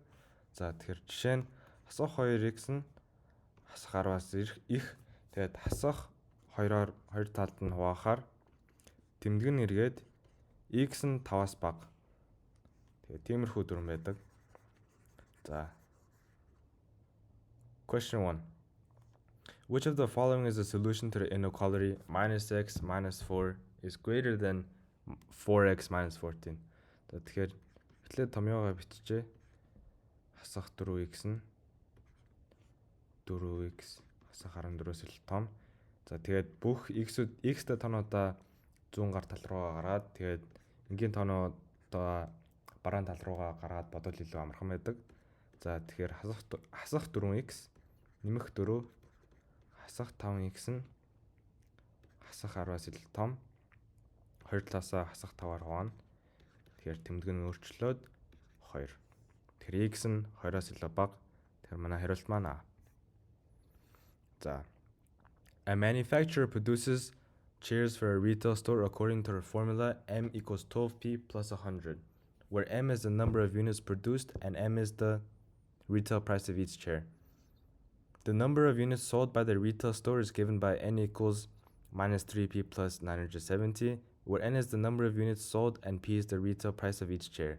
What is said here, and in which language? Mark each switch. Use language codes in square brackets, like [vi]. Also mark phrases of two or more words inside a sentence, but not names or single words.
[mn] За тэгэхээр жишээ нь хасах 2x нь хасах 10-аас их. Тэгээд хасах 2-оор хоёр талд нь хуваахаар тэмдэг нь эргээд x нь 5-аас бага. Тэгээд тиймэрхүү дүрм байдаг. За. [en] Question 1. Which of the following is a solution to the inequality -x minus 4 is greater than 4x minus 14? [mn] Тэгэхээр эхлээд томьёогоо биччихье. Хасах 4x нь 4x хасах 14-өөс ил том. За тэгээд бүх x-тэй тоонуудаа зүүн гар тал руугаа гаргаад тэгээд энгийн тоонуудаа бараан тал руугаа гаргаад бодвол илүү амархан байдаг. За тэгэхээр хасах 4x нэмэх 4 хасах 5x нь хасах 10-аас ил том. Хоёр талаасаа хасах 5-аар хуваана. Тэгэхээр тэмдэг нь өөрчлөөд 2. Тэгэхээр x нь 2-оос илүү бага. Тэгэхээр манай хариулт маань А. За. [en] A manufacturer produces chairs for a retail store according to a formula M equals 12p plus 100, where M is the number of units produced and M is the retail price of each chair. The number of units sold by the retail store is given by N equals minus 3p plus 970, where N is the number of units sold and P is the retail price of each chair.